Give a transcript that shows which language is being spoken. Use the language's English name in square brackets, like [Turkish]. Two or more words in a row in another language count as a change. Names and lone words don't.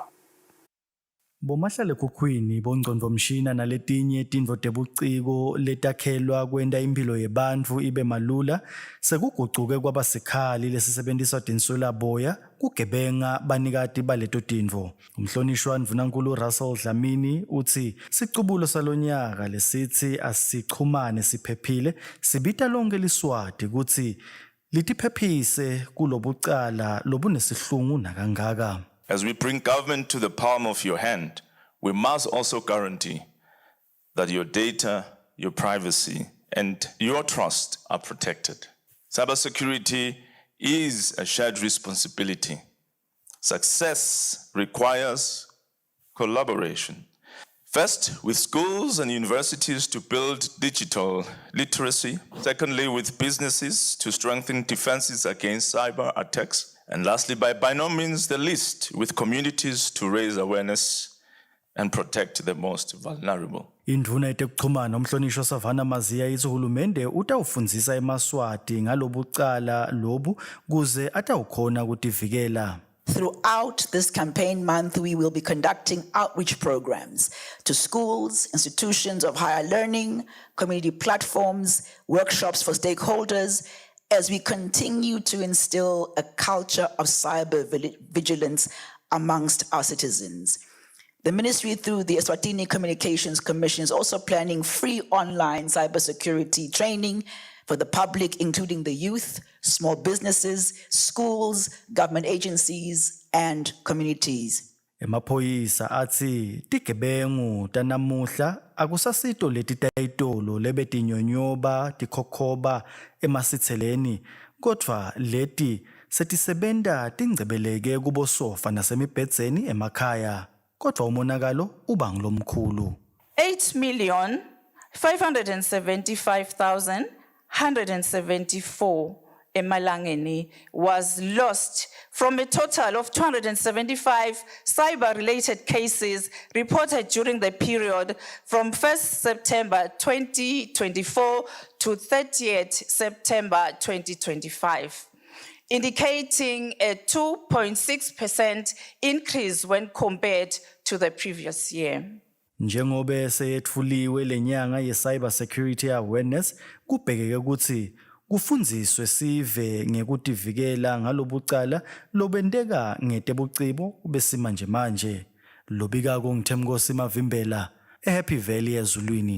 [Swati] Bomahlale kukhwini bongcondvomshina naletinye tintfo tebuciko letakhelwa kwenta impilo yebantfu ibe malula sekugucuke kwaba sikhali lesisebentisa tinswela boya kugebenga banikati baleto tintfo. Umhlonishwa Ndvunankhulu Russell Dlamini uthi sicubulo salonyaka lesithi asichumane siphephile sibita lonke liswati kutsi litiphephise kulobucala lobunesihluku nakangaka. [English] As we bring government to the palm of your hand, we must also guarantee that your data, your privacy, and your trust are protected. Cybersecurity is a shared responsibility. Success requires collaboration. First, with schools and universities to build digital literacy. Secondly, with businesses to strengthen defenses against cyber attacks. And lastly, by no means the least, with communities to raise awareness and protect the most vulnerable. [Swati] Indvuna yetekuchumana umhlonishwa Savannah Maziya ithi uhulumende utawufundzisa emaswati ngalobucala lobu kuze atawukhona kutivikela. [English] Throughout this campaign month, we will be conducting outreach programs to schools, institutions of higher learning, community platforms, workshops for stakeholders, as we continue to instill a culture of cyber vigilance amongst our citizens. The ministry, through the Eswatini Communications Commission, is also planning free online cybersecurity training for the public, including the youth, small businesses, schools, government agencies, and communities. [Swati] Emaphoyisa athi tigebengu tanamuhla akusasito leti tayitolo lebetinyonyoba tikhokhoba emasitheleni kodvwa leti setisebenta tingcebeleke kubosofa nasemibhedzeni emakhaya kodvwa umonakalo uba ngilomkhulu. [English] 8,575,174 emalangeni was lost from a total of 275 cyber-related cases reported during the period from 1st September 2024 to 30th September 2025, indicating a 2.6% increase when compared to the previous year. [Swati] Njengobe seyetfuliwe lenyanga ye- [English] Cyber Security Awareness [Swati] kubhekeke ukuthi kufundziswe sive ngekutivikela ngalobucala lobendeka ngetebucibo besimanje manje. Lobikako ngithemkosi Mavimbela eHappy Valley eZulwini.